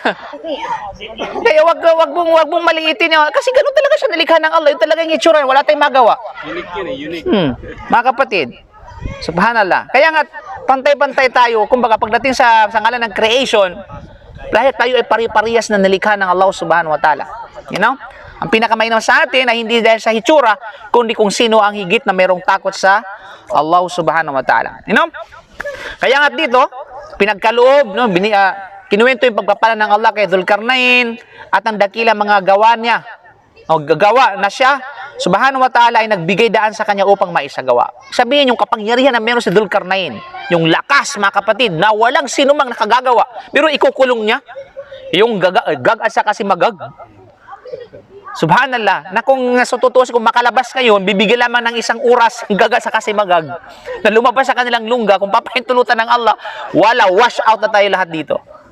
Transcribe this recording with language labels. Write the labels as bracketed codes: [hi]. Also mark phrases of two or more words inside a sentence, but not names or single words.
[tl] Kaya wag mong maliitin yun. Kasi ganun talaga siya nalikha ng Allah. Yung talagang itsura, wala tayong magawa. Unique yun eh, unique. Mga kapatid, subhanallah. Kaya nga, pantay-pantay tayo. Kumbaga, pagdating sa ngalan ng creation, lahat tayo ay pari-parihas na nalikha ng Allah [ar] سبحانه وتعالى. [en] You know? [tl] Ang pinakamainam sa atin ay hindi dahil sa hitsura, kundi kung sino ang higit na mayroong takot sa Allah [ar] سبحانه وتعالى. [en] You know? [tl] Kaya nga dito, pinagkaloob, no, kinuwento yung pagpapala ng Allah kay Dzulkarnain at ang dakilang mga gawa niya. O gagawa na siya, [ar] سبحانه وتعالى [tl] ay nagbigay daan sa kanya upang maisagawa. Sabihin yung kapangyarihan na meron si Dzulkarnain, yung lakas, mga kapatid, na walang sino mang nakagagawa, pero ikukulong niya, yung gag at saka si magag. Subhanallah, na kung nasututusin, kung makalabas ngayon, bibigyan lamang ng isang oras ang gaga sa kasi magag na lumabas sa kanilang lungga, kung papahintulutan ng Allah, wala, [en] wash out [tl] na tayo lahat dito.